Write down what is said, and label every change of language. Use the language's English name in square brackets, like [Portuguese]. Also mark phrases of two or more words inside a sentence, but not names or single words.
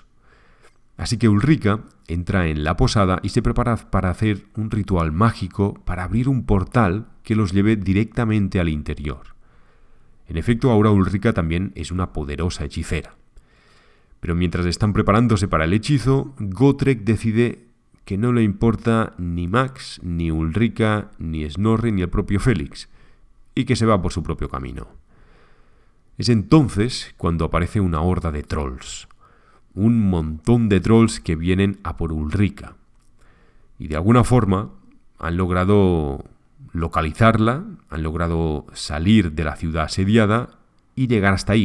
[Spanish] Así que Ulrika entra en la posada y se prepara para hacer un ritual mágico para abrir un portal que los lleve directamente al interior. En efecto, ahora Ulrika también es una poderosa hechicera. Pero mientras están preparándose para el hechizo, Gotrek decide que no le importa ni Max, ni Ulrika, ni Snorri, ni el propio Felix, y que se va por su propio camino. Es entonces cuando aparece una horda de trolls. Un montón de trolls que vienen a por Ulrika. Y de alguna forma han logrado localizarla, han logrado salir de la ciudad asediada y llegar hasta ahí.